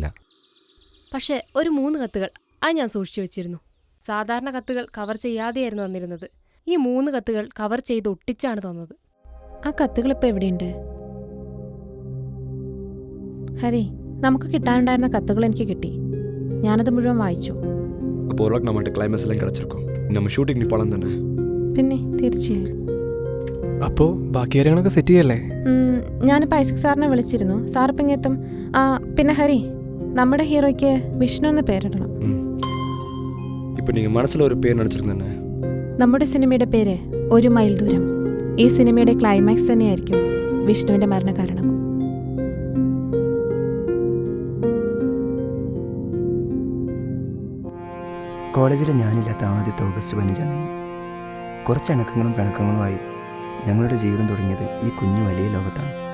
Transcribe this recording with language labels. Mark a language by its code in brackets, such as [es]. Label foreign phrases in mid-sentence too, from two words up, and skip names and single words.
[ml] പക്ഷേ ഒരു 3 കത്തുകൾ അത് ഞാൻ സൂക്ഷിച്ചു വെച്ചിരുന്നു. സാധാരണ കത്തുകൾ കവർ ചെയ്യാതെയായിരുന്നു തന്നിരുന്നത്. ഈ 3 കത്തുകൾ കവർ ചെയ്ത് ഒട്ടിച്ചാണ് തന്നത്. ആ കത്തുകൾ ഇപ്പോൾ എവിടെയുണ്ട്? ഹരി, നമുക്ക് കിട്ടാനുണ്ടായിരുന്ന കത്തുകൾ എനിക്ക് കിട്ടി. ഞാനത് മുഴുവൻ വായിച്ചു. [ta] அப்போ ஒரு நம்மகிட்ட கிளைமேக்ஸ் எல்லாம் கிடச்சிருக்கும். நம்ம ஷூட்டிங் நீ போகலாம் தானே? [ml] പിന്നെ തീർച്ചയായും. അപ്പോൾ ബാക്കി കാര്യങ്ങളൊക്കെ സെറ്റ് ചെയ്യല്ലേ? ഞാനിപ്പോൾ ഐസക് സാറിനെ വിളിച്ചിരുന്നു. സാറിപ്പം ഇങ്ങെത്തും. പിന്നെ ഹരി, നമ്മുടെ ഹീറോയ്ക്ക് വിഷ്ണു എന്ന് പേരിടണം. [ta] இப்போ நீங்கள் மனசில் ஒரு பேர் நினச்சிருந்தேனே? [ml] നമ്മുടെ സിനിമയുടെ പേര് ഒരു മൈൽ ദൂരം. ഈ സിനിമയുടെ ക്ലൈമാക്സ് തന്നെയായിരിക്കും വിഷ്ണുവിൻ്റെ മരണകാരണം. കോളേജിൽ ഞാനില്ലാത്ത ആദ്യത്തെ ഓഗസ്റ്റ് 15 കുറച്ച് ഇണക്കങ്ങളും പിണക്കങ്ങളുമായി ഞങ്ങളുടെ ജീവിതം തുടങ്ങിയത് ഈ കുഞ്ഞു വലിയ ലോകത്താണ്.